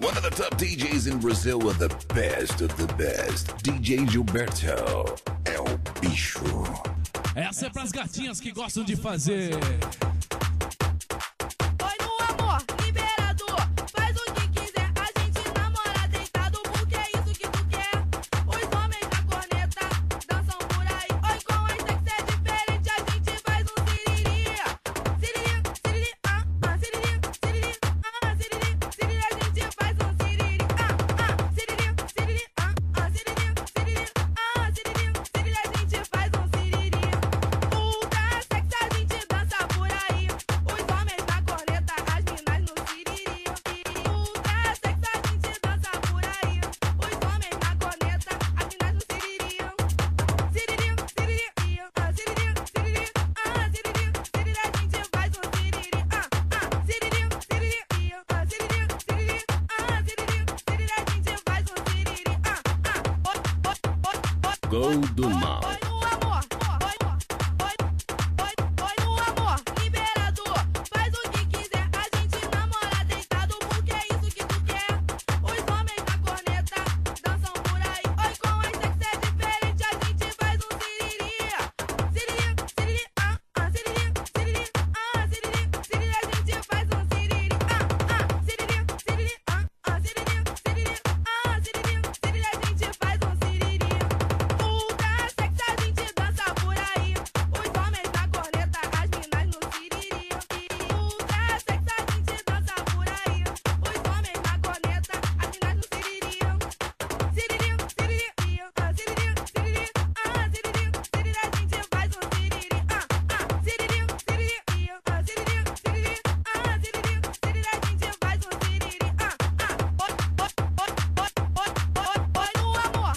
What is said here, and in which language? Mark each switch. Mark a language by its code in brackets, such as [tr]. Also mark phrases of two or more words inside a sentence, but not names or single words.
[en] top DJs in Brazil with the best of the best. [pt] DJ Gilberto é o bicho. Essa é pras gatinhas que gostam de fazer. Oi, no amor, liberador. Faz o que quiser, a gente namora deitado, porque é isso que tu quer. Os homens da corneta dançam por aí. Oi, com esta que é diferente, a gente faz um siriri. Siriri, siriri, siriri, siriri, siriri, siriri, a gente faz um siriri. Siriri, siriri, siriri, siriri, siriri, siriri, a gente faz um siriri. Ultra sexy, a gente dança por aí. Os homens na corneta, as minas no siriri. Ultra sexy, a gente dança por aí. Os homens na corneta, as minas no siriri. Siriri, siriri, siriri, siriri, siriri, siriri, a gente faz um siriri. Siriri, siriri, siriri, siriri, siriri, siriri, a gente faz um siriri. Gol do Mal. Oi, no amor. Oi, no amor. Liberador. Faz o que quiser. A gente namora deitado, porque é isso que tu quer. Os homens da corneta dançam por aí. Oi, com esta que é diferente, a gente faz um siriri. Siriri, siriri, siriri, siriri, siriri, siriri, a gente faz um siriri. Siriri, siriri, siriri, siriri, siriri, siriri, a gente faz um siriri. Ultra sexy, a gente dança por aí. Os homens da corneta, as minas no siriri. Ultra sexy, a gente dança por aí. Os homens da corneta, as minas no siriri. Siriri, siriri, siriri, siriri, siriri, siriri, a gente faz um siriri. Siriri, siriri, siriri, siriri, siriri, siriri, a gente faz um siriri. Oi, no amor.